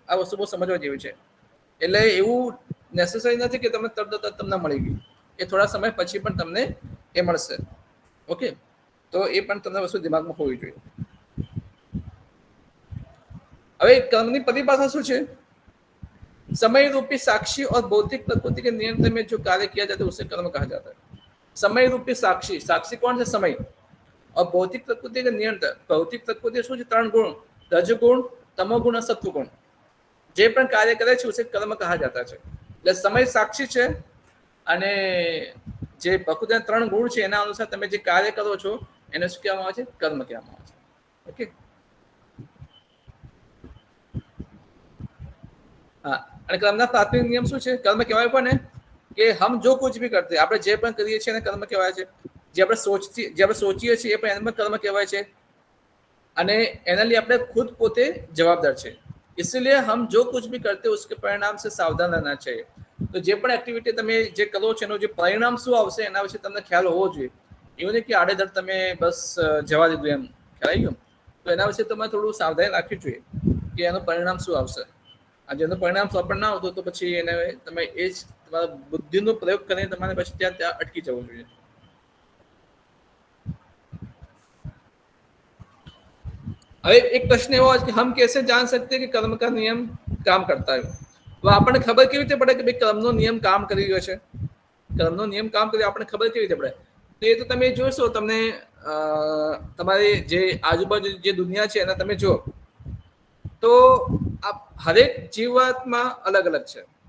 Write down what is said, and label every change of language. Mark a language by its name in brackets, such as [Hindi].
[Gujarati] આ વસ્તુ બહુ સમજવા જેવી છે. એટલે એવું નેસેસરી નથી કે તમને તરત તમને મળી ગયું. એ થોડા સમય પછી પણ તમને એ મળશે. ઓકે? તો એ પણ તમને વસ્તુ દિમાગમાં હોવી જોઈએ. હવે કર્मની परिभाषा શું છે? [Hindi] समय रूपी साक्षी और भौतिक प्रकृति के नियंत्रण में जो कार्य किया जाता है उसे कर्म कहा जाता है। समय रूपी साक्षी, साक्षी कौन है? समय। और भौतिक प्रकृति के नियंत्रण, भौतिक प्रकृति [Gujarati] શું છે? 3 ગુણ, રજગુણ, તમોગુણ, સત્વગુણ. જે પણ કાર્ય કરે છે [Hindi] ઉસે કર્મ કહા જાતા [Gujarati] છે. એટલે સમય સાક્ષી છે અને જે પ્રકૃતિના 3 ગુણ છે એના અનુસાર તમે જે કાર્ય કરો છો એને શું કહેવામાં આવે છે? કર્મ કહેવામાં આવે છે. ઓકે. हाँ, અને કર્મના પ્રાથમિક નિયમ શું છે? કર્મ કહેવાય પણ ને કે [Hindi] હમ જો કુછ ભી કરતે, [Gujarati] આપણે જે પણ કરીએ છીએ એને કર્મ કહેવાય છે. જે આપણે સોચીએ છીએ એ પણ એને કર્મ કહેવાય છે અને એના लिए આપણે ખુદ પોતે જવાબદાર છે. [Hindi] इसलिए हम जो कुछ भी करते हैं उसके परिणाम से सावधान रहना चाहिए. [Gujarati] તો જે પણ એક્ટિવિટી તમે જે કરો છો એનું જે પરિણામ શું આવશે એના વિશે તમને ખ્યાલ હોવો જોઈએ. એવું નહીં કે આડેધડ તમે બસ જવા દીધું એમ. ખ્યાલ આવી ગયો? તો એના વિશે તમારે થોડું સાવધાની રાખવી જોઈએ કે એનું પરિણામ શું આવશે. આ જેનું પરિણામ સફળ ના આવતું તો પછી એને તમે એ જ તમારા બુદ્ધિનો પ્રયોગ કરીને તમારે પછી ત્યાં અટકી જવું જોઈએ. હવે એક પ્રશ્ન એવો [Hindi] है कि हम कैसे जान सकते हैं कि कर्म का नियम काम करता है? [Gujarati] તો આપણને ખબર કેવી રીતે પડે કે ભાઈ કર્મનો નિયમ કામ કરી રહ્યો છે? કર્મનો નિયમ કામ કરી આપણને ખબર કેવી રીતે પડે? તો એ તો તમે જોશો, તમને તમારી જે આજુબાજુ જે દુનિયા છે એના તમે જો તો આ હરેક જીવાત્મા અલગ અલગ છે.